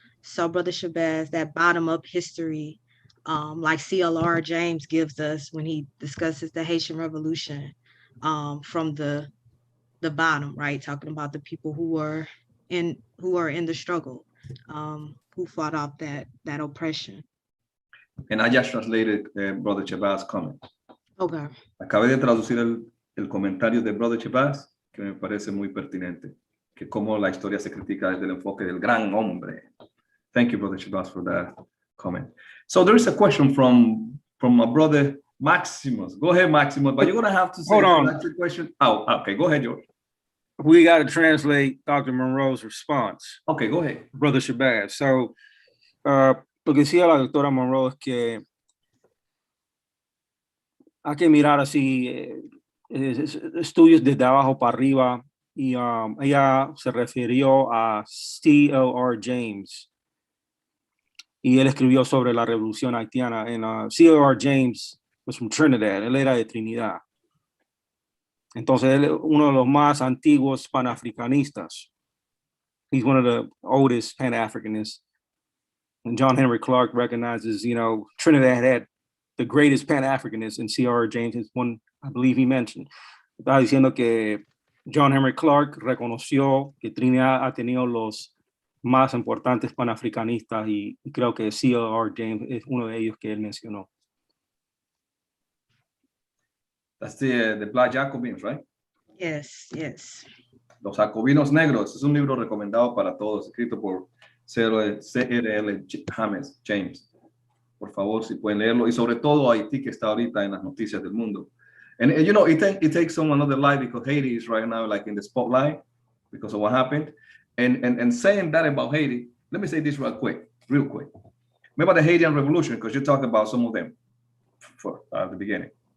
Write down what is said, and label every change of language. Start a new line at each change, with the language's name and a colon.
English: So, Brother Shabazz, that bottom-up history, like CLR James gives us when he discusses the Haitian Revolution from the bottom, right? Talking about the people who are in the struggle, who fought off that oppression. And I just translated Brother Shabazz' comment. Okay.
Spanish: Acabé de traducir el comentario de Brother Shabazz, que me parece muy pertinente, que cómo la historia se critica desde el enfoque del gran hombre.
English: Thank you, Brother Shabazz, for that comment. So there is a question from my brother Maximus. Go ahead, Maximus, but you're going to have to say the question. Oh, okay, go ahead, George. We got to translate Dr. Monroe's response. Okay, go ahead. Brother Shabazz.
Spanish: So, lo que decía la doctora Monroe es que hay que mirar así estudios desde abajo para arriba, y ella se refirió a C.L.R. James, y él escribió sobre la revolución haitiana. And C.L.R.
English: James was from Trinidad,
Spanish: él era de Trinidad. Entonces, él es uno de los más antiguos panafricanistas.
English: He's one of the oldest Pan-Africanists. And John Henry Clark recognizes, you know, Trinidad had the greatest Pan-Africanists, and C.R. James is one, I believe he mentioned.
Spanish: Estaba diciendo que John Henry Clark reconoció que Trinidad ha tenido los más importantes panafricanistas, y creo que C.R. James es uno de ellos que él mencionó.
English: That's the Black Jacobins, right? Yes.
Spanish: Los Jacobinos Negros. Es un libro recomendado para todos, escrito por C.R.L. James. Por favor, si pueden leerlo. Y sobre todo Haití, que está ahorita en las noticias del mundo.
English: And you know, it takes someone another life because Haiti is right now like in the spotlight because of what happened. And saying that about Haiti, let me say this real quick. Remember the Haitian Revolution, because you talked about some of them at the beginning.